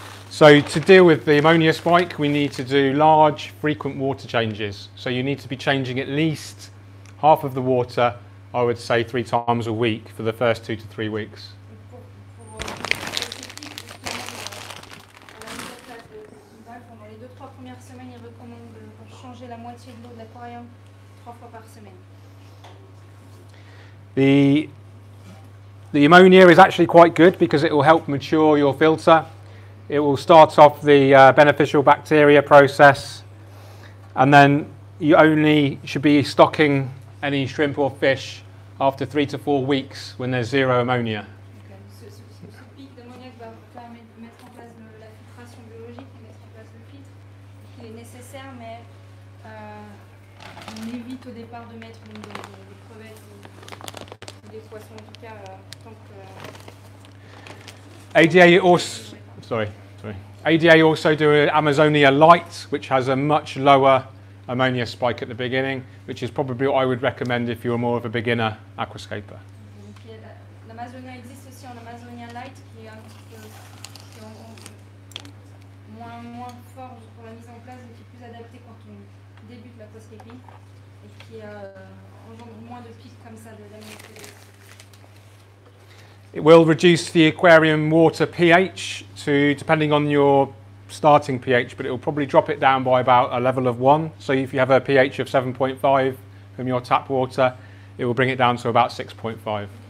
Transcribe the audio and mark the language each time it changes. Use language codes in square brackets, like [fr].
[en] So to deal with the ammonia spike, we need to do large, frequent water changes. So you need to be changing at least half of the water, I would say 3 times a week for the first 2 to 3 weeks. [fr] Pendant les 2-3 premières semaines, il recommande de changer la moitié de l'eau de l'aquarium 3 fois par semaine. [en] The ammonia is actually quite good because it will help mature your filter. It will start off the beneficial bacteria process, and then you only should be stocking any shrimp or fish after 3 to 4 weeks when there's zero ammonia. [fr] Ce pic d'ammoniac va permettre de mettre en place la filtration biologique, de mettre en place le filtre, qui est nécessaire, mais on évite au départ de mettre des crevettes ou des poissons, en tout cas tant que... [en] ADA also do an Amazonia Light, which has a much lower ammonia spike at the beginning, which is probably what I would recommend if you're more of a beginner aquascaper. [fr] L'Amazonia existe aussi en Amazonia Light, qui est un petit peu moins fort pour la mise en place, mais qui est plus adapté quand on débute l'aquascaping et qui engendre moins de pics comme ça de l'amoniac. [en] It will reduce the aquarium water pH to, depending on your starting pH, but it will probably drop it down by about a level of 1. So if you have a pH of 7.5 from your tap water, it will bring it down to about 6.5.